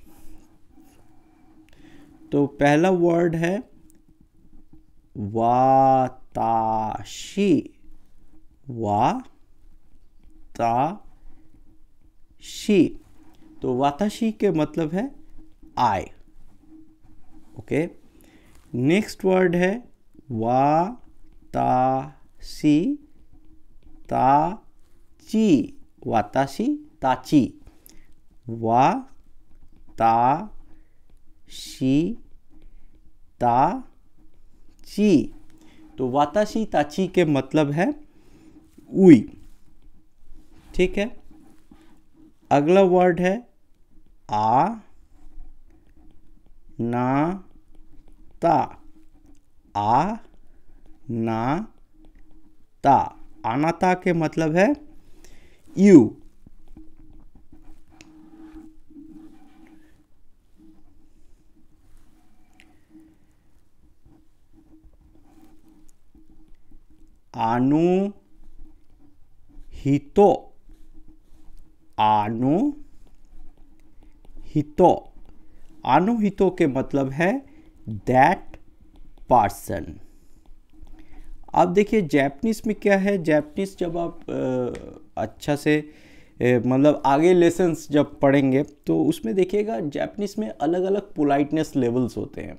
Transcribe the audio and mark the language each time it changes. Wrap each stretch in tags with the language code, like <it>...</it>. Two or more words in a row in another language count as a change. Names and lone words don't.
<hi>तो पहला वर्ड है वाताशी। वाताशी, तो वाताशी के मतलब है आई। ओके, नेक्स्ट वर्ड है</hi> <ja>私たち. 私たち、私たち.</ja> <hi>तो</hi> <ja>私たち</ja> <hi>के मतलब है उई। ठीक है, अगला वर्ड है आ ना ता। आ ना ता, आनाता के मतलब है यू।</hi> <ja>あの人. あの人, あの人</ja> <hi>के मतलब है</hi> <en>that person.</en> <hi>अब देखिए जापानीज में क्या है, जापानीज जब आप अच्छा से मतलब आगे लेसन्स जब पढ़ेंगे तो उसमें देखिएगा जापानीज में अलग अलग</hi> <en>politeness levels</en> <hi>होते हैं।</hi>